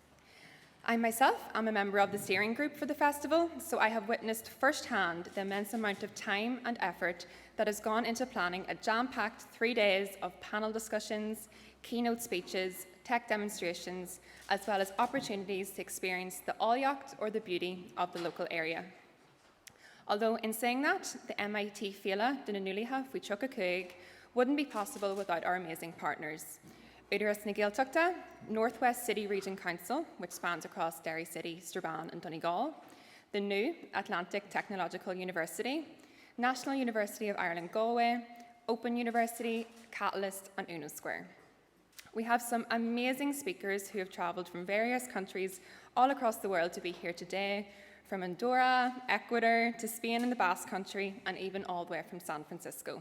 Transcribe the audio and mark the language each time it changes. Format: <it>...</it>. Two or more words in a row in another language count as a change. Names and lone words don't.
<en>I myself am a member of the steering group for the festival, so I have witnessed firsthand the immense amount of time and effort that has gone into planning a jam-packed 3 days of panel discussions, keynote speeches, tech demonstrations, as well as opportunities to experience the Áilleacht or the beauty of the local area. Although in saying that, the MIT Féile de na Nuálaithe Faoi Tucha Cúig wouldn't be possible without our amazing partners. Údarás na Gaeltachta, Northwest City Region Council, which spans across Derry City, Strabane and Donegal, the new Atlantic Technological University, National University of Ireland Galway, Open University, Catalyst and Uno Square. We have some amazing speakers who have travelled from various countries all across the world to be here today, from Andorra, Ecuador, to Spain and the Basque Country, and even all the way from San Francisco.</en>